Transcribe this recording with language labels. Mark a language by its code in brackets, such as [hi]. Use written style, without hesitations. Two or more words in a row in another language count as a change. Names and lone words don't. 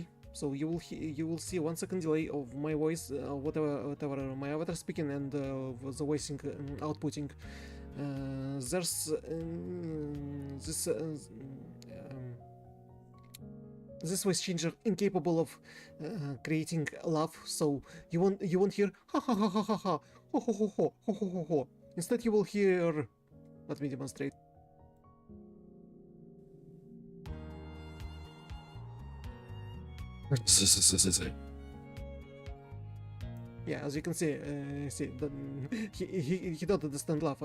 [en] So you will see 1 second delay of my voice, whatever my avatar speaking and the voicing outputting. There's this voice changer incapable of creating laugh, so you won't hear ha ha ha ha ha ha ho ho ho ho ho ho ho ho. Instead, you will hear. Let me demonstrate. Yeah, as you can see, he don't understand laugh.